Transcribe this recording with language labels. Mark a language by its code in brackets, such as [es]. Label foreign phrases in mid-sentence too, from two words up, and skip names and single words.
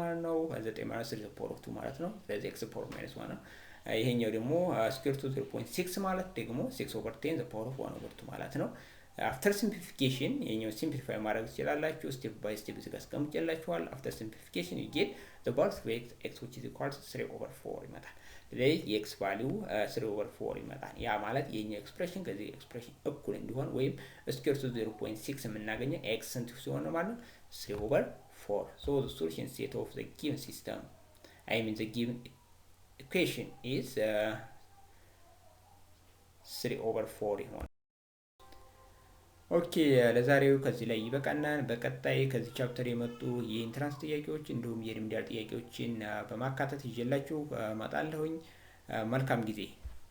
[am] ማለት ነው። 9 ማለት 3 [en] the power of [am] 2 ማለት ነው። ስለዚህ [en] x power minus 1 [am] ነው። ይሄኛው ደግሞ [en] square root 0.6 [am] ማለት ደግሞ [en] 6 over 10 the power of 1 over 2 [am] ማለት ነው። [en] after simplification [am] ይሄኛው ሲምፕሊፋይ ማድረግ ትችላላችሁ። [en] step by step [am] እዚህ ጋር አስቀምጬላችኋል። [en] after simplification you get the values of x which is equal to 3 over 4 [am] ይመጣል። ስለዚህ የኤክስ ቫልዩ 3 over 4 ይመጣል። ያ ማለት የኛው ኤክስፕሬሽን ከዚህ ኤክስፕሬሽን እኩል እንዲሆን ወይም [en] square root 0.6 [am] የምናገኘው ኤክስ ስንት ሲሆን ነው ማለት ነው 3 over 4. [en] So the solution set of the given system, I mean the given equation is 3 over 4 [am] ይሆናል። ኦኬ ለዛሬው ከዚህ ላይ ይበቃናል። በቀጣይ ከዚህ ቻፕተር የመጡ የኢንትራንስ ጥያቄዎች እንዲሁም የሪሚዲያል ጥያቄዎችን በማካተት ይዤላችሁ እመጣለሁኝ። መልካም ጊዜ